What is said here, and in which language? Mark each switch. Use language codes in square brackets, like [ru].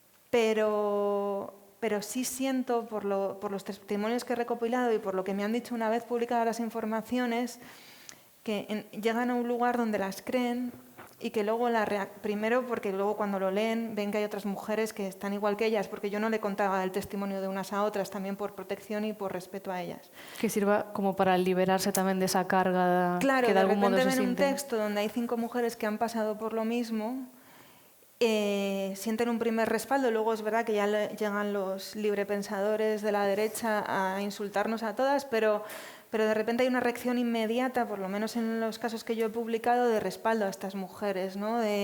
[es] pero sí siento, por los testimonios que he recopilado y por lo que me han dicho una vez publicadas las informaciones, que llegan a un lugar donde las creen y que luego, primero porque luego cuando lo leen ven que hay otras mujeres que están igual que ellas, porque yo no le contaba el testimonio de unas a otras, también por protección y por respeto a ellas. [gl] Que sirva como para liberarse tamén desa carga, [es] claro, que de algún modo se ven un sienten. texto donde hay 5 mujeres que han pasado por lo mismo, sienten un primer respaldo. Luego es verdad que ya llegan los librepensadores de la derecha a insultarnos a todas, pero de repente hay una reacción inmediata, por lo menos en los casos que yo he publicado, de respaldo a estas mujeres, ¿no?